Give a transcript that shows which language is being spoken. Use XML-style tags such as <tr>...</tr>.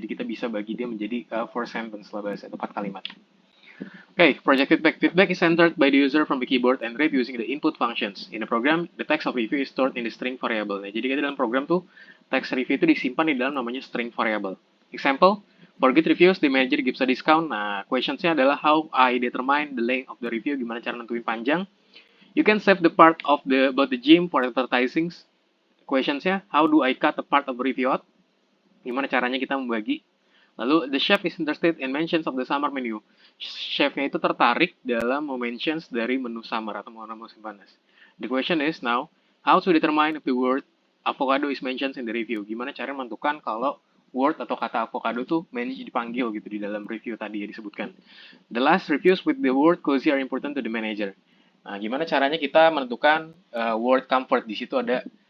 <id>Jadi kita bisa bagi dia menjadi</id> <en>four sentence</en> <id>lah bahasa atau 4 kalimat.</id> <en>Okay, project feedback. Feedback is entered by the user from the keyboard and read using the input functions. In the program, the text of review is stored in the string variable.</en> <id>Nah, jadi kita dalam program tuh, text review itu disimpan di dalam namanya string variable.</id> <en>Example, for good reviews, the manager gives a discount.</en> <id>Nah, questionsnya adalah</id> <en>how I determine the length of the review,</en> <id>gimana cara nentuin panjang.</id> <en>You can save the part of about the gym for advertising. Questionsnya, how do I cut a part of the review out?</en> <id>Gimana caranya kita membagi. Lalu,</id> <en>the chef is interested in mentions of the summer menu.</en> <id>Chefnya itu tertarik dalam mentions dari menu summer atau menu musim panas.</id> <en>The question is now, how to determine if the word avocado is mentioned in the review?</en> <id>Gimana cara menentukan kalau word atau kata avocado tuh dipanggil gitu di dalam review tadi ya disebutkan.</id> <en>The last reviews with the word cozy are important to the manager.</en> <id>Nah, gimana caranya kita menentukan word comfort? Di situ ada</id>